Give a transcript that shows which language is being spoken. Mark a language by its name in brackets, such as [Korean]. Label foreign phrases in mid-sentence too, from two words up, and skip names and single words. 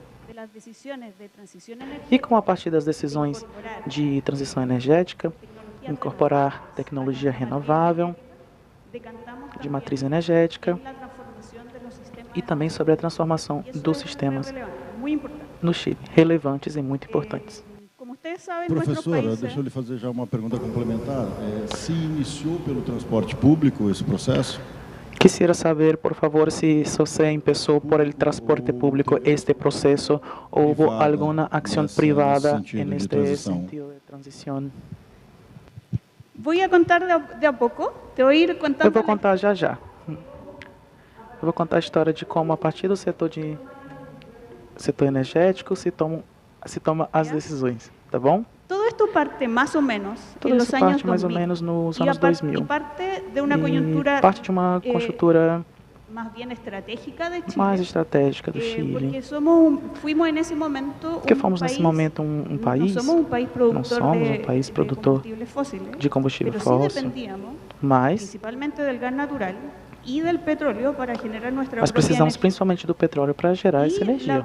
[Portuguese] E com a partir das decisões de transição energética, incorporar tecnologia renovável, de matriz energética e também sobre a transformação dos sistemas no Chile, relevantes e muito importantes. Professora, deixa eu lhe fazer já uma pergunta complementar. Se iniciou pelo transporte público esse processo? [Spanish] Quisiera saber, por favor, si se empezó por el transporte público este proceso o hubo alguna acción privada en este sentido de transición. Voy a contar de a pouco. Te voy a ir contando. [Portuguese] Eu vou contar já já. Eu vou contar a história de como, a partir do setor energético, se toma as decisões, tá bom? [Spanish] Todo esto parte más o menos [Portuguese] Tudo isso parte mais ou menos nos anos 2000. E parte de uma conjuntura mais estratégica do Chile. Porque fomos nesse momento um país, não somos um país produtor de combustível fóssil, mas nós precisamos principalmente do petróleo para gerar essa energia.